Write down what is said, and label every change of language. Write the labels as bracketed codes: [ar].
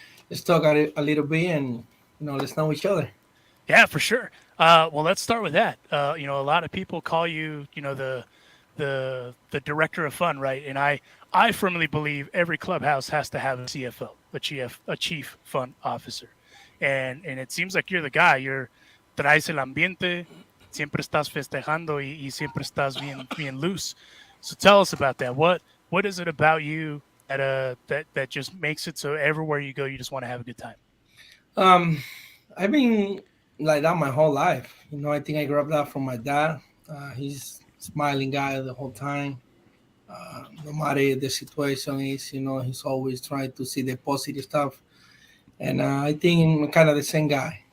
[en] Let's talk a little bit and, let's know each other. Yeah, for sure. Well, let's start with that. A lot of people call you, the director of fun, right? And I firmly believe every clubhouse has to have a CFO, a chief fun officer. And it seems like you're the guy. You're [es] traes el ambiente, siempre estás festejando y siempre estás bien loose. [en] So tell us about that. What is it about you that just makes it so everywhere you go, you just want to have a good time? I've been like that my whole life. I think I grew up that from my dad. He's a smiling guy the whole time. No matter the situation is, he's always trying to see the positive stuff. And I think I'm kind of the same guy.